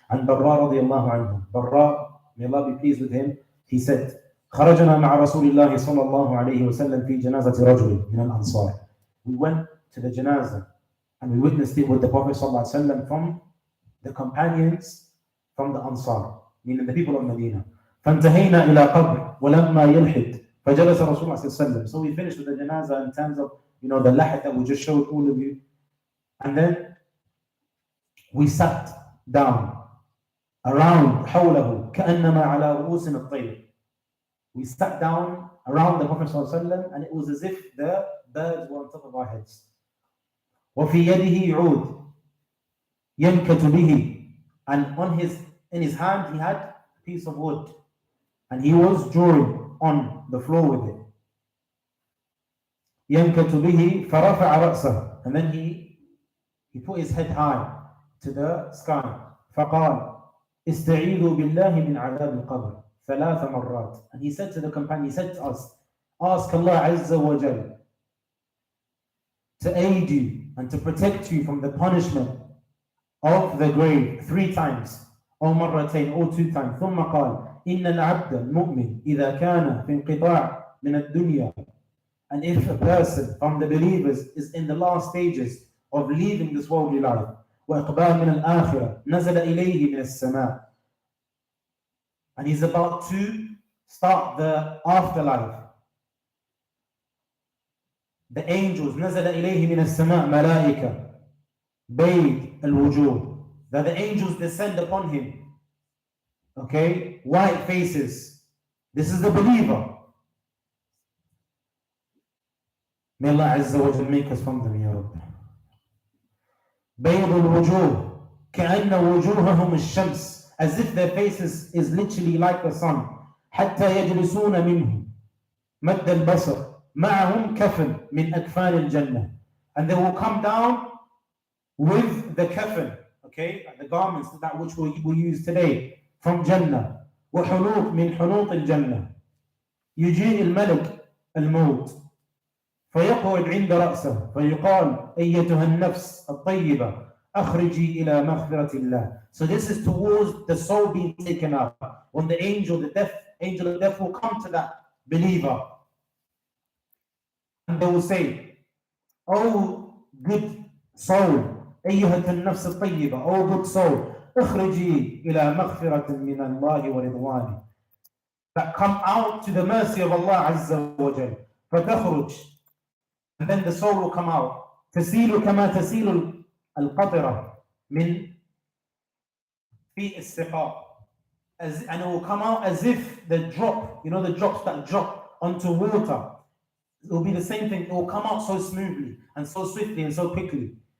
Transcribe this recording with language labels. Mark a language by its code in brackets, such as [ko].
[en] And Barra radiyallahu anhu, Barra, may Allah be pleased with him, he said, [ar] خرجنا مع رسول الله صلى الله عليه وسلم في جنازة رجل من الأنصار. [en] We went to the janazah and we witnessed it with the Prophet صلى الله عليه وسلم from the companions from the Ansar, meaning the people of Medina. [ar] فانتهينا إلى قبر ولما يلحد فجلس رسول الله صلى الله عليه وسلم. [en] So we finished with the janazah in terms of the lahad that we just showed all of you. And then we sat down around [ar] حوله كأنما على رؤوسنا الطير. [en] We sat down around the Prophet ﷺ, and it was as if the birds were on top of our heads. [ar] وفي يده عود ينكت به, [en] and in his hand he had a piece of wood, and he was drawing on the floor with it. [ar] ينكت به فرفع رأسه, [en] and then he put his head high to the sky. [ar] فقال استعيذوا بالله من عذاب القبر ثلاث مرات. [en] And he said to the companion, he said to us, ask Allah Azza wa Jal to aid you and to protect you from the punishment of the grave 3 times, [ar] أو مرتين, [en] or 2 times. [ar] ثم قال إن العبد المؤمن إذا كان في انقطاع من الدنيا. [en] And if a person from the believers is in the last stages of leaving this worldly life, [ar] وإقبال من الآخرة نزل إليه من السماء. [en] And he's about to start the afterlife. The angels [ar] نزل إليه من السماء ملائكة بيض الوجوه, [en] that the angels descend upon him. Okay, white faces. This is the believer. May Allah Azza wa Jal make us from them, Ya Rabbi. [ar] بيض الوجوه كأن وجوههم الشمس, [en] as if their faces is literally like the sun. [ar] حتى يجلسون منه مد البصر معهم كفن من أكفان الجنة. [en] And they will come down with the kafan, okay, the garments that which we use today from Jannah. [ar] وحنوط من حنوط الجنة. يجيء الملك الموت فيقعد عند رأسه فيقال أيتها النفس الطيبة أخرجي إلى مغفرة الله. [en] So this is towards the soul being taken up. When the angel of death will come to that believer, and they will say, "Oh good soul, [ar] أيها النفس الطيبة, [en] oh good soul, [ar] أخرجي إلى مغفرة من الله ورضوانه." [en] That come out to the mercy of Allah Azza wa Jal. [ar] فتخرج, [en] and then the soul will come out. [ar] تسيل كما تسيل القطرة من في السقاء. [en] And it will come out as if the drop, the drops that drop onto water, it will be the same thing. It will come out so smoothly and so swiftly and so quickly.